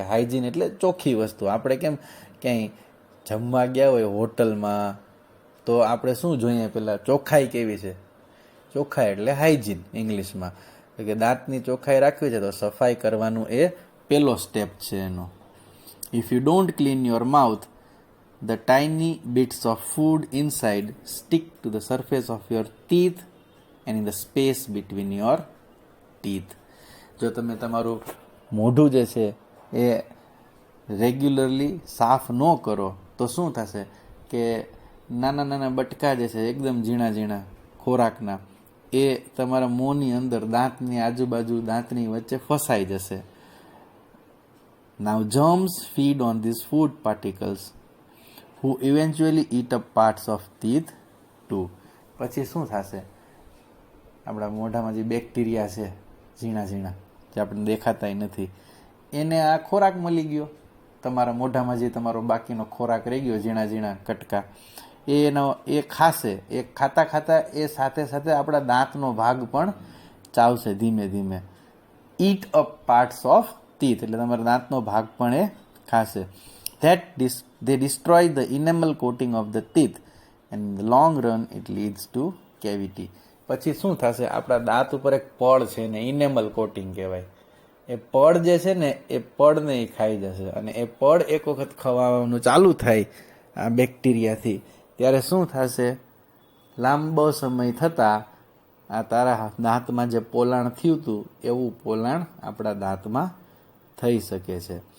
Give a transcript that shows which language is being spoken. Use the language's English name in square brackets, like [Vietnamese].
[Gujarati] Hygiene એટલે ચોખ્ખી વસ્તુ. આપણે કેમ ક્યાંય જમવા ગયા હોય હોટલમાં તો આપણે શું જોઈએ પહેલાં? ચોખ્ખાઈ કેવી છે? ચોખ્ખાઈ એટલે હાઇજીન ઇંગ્લિશમાં. કે દાંતની ચોખ્ખાઈ રાખવી છે તો સફાઈ કરવાનું એ પહેલો સ્ટેપ છે એનો. [English] If you don't clean your mouth, the tiny bits of food inside stick to the surface of your teeth and in the space between your teeth. [Gujarati] જો તમે તમારું મોઢું જે છે એ રેગ્યુલરલી સાફ ન કરો તો શું થશે કે નાના નાના બટકા જે છે એકદમ ઝીણા ઝીણા ખોરાકના, એ તમારા મોંની અંદર દાંતની આજુબાજુ દાંતની વચ્ચે ફસાઈ જશે. [English] Now germs feed on these food particles who eventually eat up parts of teeth too. [Gujarati] પછી શું થશે? આપણા મોઢામાં જે બેક્ટેરિયા છે ઝીણા ઝીણા, જે આપણે દેખાતાય નથી, એને આ ખોરાક મળી ગયો. તમારા મોઢામાં જે તમારો બાકીનો ખોરાક રહી ગયો ઝીણા ઝીણા કટકા, એ ખાશે. એ ખાતા ખાતા એ સાથે સાથે આપણા દાંતનો ભાગ પણ ચાવશે ધીમે ધીમે. [English] eat up parts of teeth [Gujarati] એટલે તમારા દાંતનો ભાગ પણ એ ખાશે. [English] They destroy the enamel coating of the teeth and in the long run it leads to cavity. [Gujarati] પછી શું થશે? આપણા દાંત ઉપર એક પડ છે ને ઇનેમલ કોટિંગ કહેવાય. એ પડ જે છે ને એ પડને એ ખાઈ જશે, અને એ પડ એક વખત ખવાવાનું ચાલુ થાય આ બેક્ટેરિયાથી, ત્યારે શું થશે લાંબો સમય થતાં આ તારા દાંતમાં જે પોલાણ થયું હતું એવું પોલાણ આપણા દાંતમાં થઈ શકે છે.